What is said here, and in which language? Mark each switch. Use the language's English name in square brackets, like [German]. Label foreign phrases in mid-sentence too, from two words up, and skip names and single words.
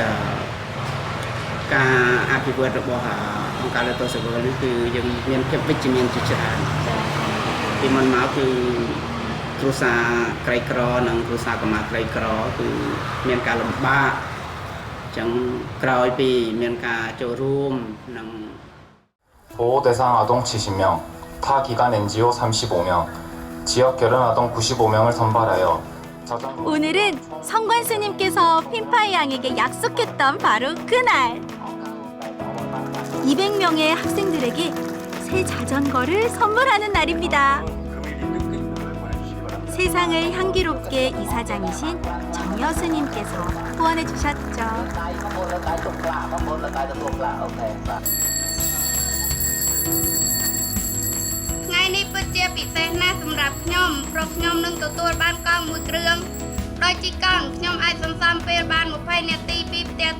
[Khmer] ការអភិវឌ្ឍរបស់អង្គការលើកសវលនេះគឺយើងមានភាពវិជ្ជមានជាច្រើនពីមុនមកគឺគ្រួសារក្រីក្រនិងគ្រួសារកុមារក្រីក្រគឺមានការលំបាកចឹងក្រោយពីមានការចូលរួមនិង [Korean] 보호대상 아동 70명, 타 기관 NGO 35명, 지역 결혼 아동 95명을 선발하여 오늘은 성관 스님께서 핀파이 양에게 약속했던 바로 그날 200명의 학생들에게 새 자전거를 선물하는 날입니다. 세상을 향기롭게 이사장이신 정여 스님께서 후원해 주셨죠. [Khmer] ថ្ងៃនេះពិតជាពិសេសណាស់សម្រាប់ខ្ញុំព្រោះខ្ញុំនឹងទទួលបានកង់មួយគ្រឿងដោយជីកង់ខ្ញុំអាចសន្សំពេលបាន20នាទីពីផ្ទះទៅ